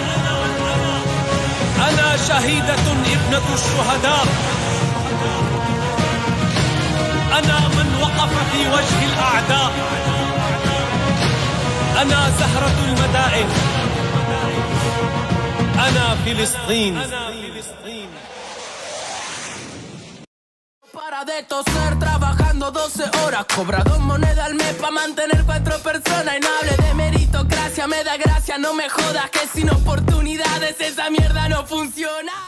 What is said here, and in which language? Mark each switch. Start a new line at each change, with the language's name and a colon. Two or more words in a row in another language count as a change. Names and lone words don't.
Arabic: أنا شهيدة ابنة الشهداء، أنا من وقف في وجه الأعداء، أنا زهرة المدائن، أنا فلسطين.
Spanish: Para de toser trabajando 12 horas, cobra 2 monedas al mes para mantener 4 personas, y no hable de meritocracia, me da gracia, no me jodas que sin oportunidades esa mierda no funciona.